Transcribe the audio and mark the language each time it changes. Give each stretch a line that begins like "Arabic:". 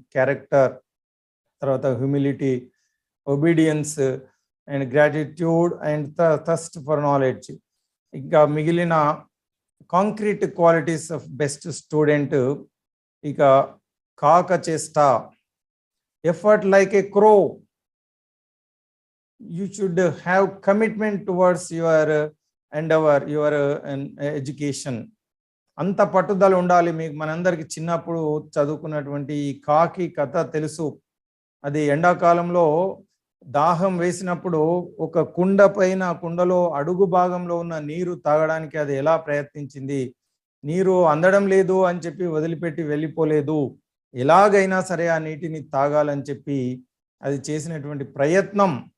English: Character, తర్వాత humility, obedience and gratitude and thirst for knowledge.
Telugu: ఇంకా మిగిలిన
English: concrete qualities of best student
Telugu: ఇక కాక చేష్ట,
English: Effort like a crow. You should have commitment towards your endeavor, your education.
Telugu: అంత పట్టుదల ఉండాలి మీకు. మనందరికి చిన్నప్పుడు చదువుకున్నటువంటి ఈ కాకి కథ తెలుసు. అది ఎండాకాలంలో దాహం వేసినప్పుడు ఒక కుండ పైన, కుండలో అడుగు భాగంలో ఉన్న నీరు తాగడానికి అది ఎలా ప్రయత్నించింది. నీరు అందడం లేదు అని చెప్పి వదిలిపెట్టి వెళ్ళిపోలేదు. ఎలాగైనా సరే ఆ నీటిని తాగాలని చెప్పి అది చేసినటువంటి ప్రయత్నం.